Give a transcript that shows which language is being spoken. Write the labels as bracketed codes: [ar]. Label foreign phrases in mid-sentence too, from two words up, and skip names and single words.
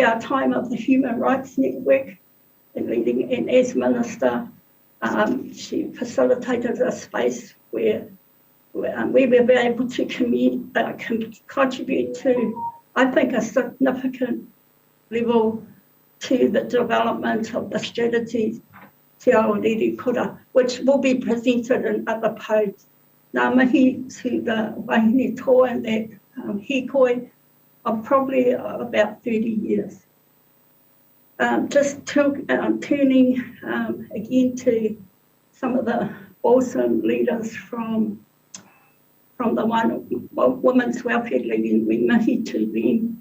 [en] our time of the Human Rights Network and leading, and as Minister, she facilitated a space where we were able to contribute to, I think, a significant level to the development of the strategies Te Ao Riri Kura, which will be presented in other posts. [mi] Nā mihi [en] to the wahine toa and that hikoi of probably about 30 years. Just turning again to some of the awesome leaders from the Women's Welfare League, we mihi to them.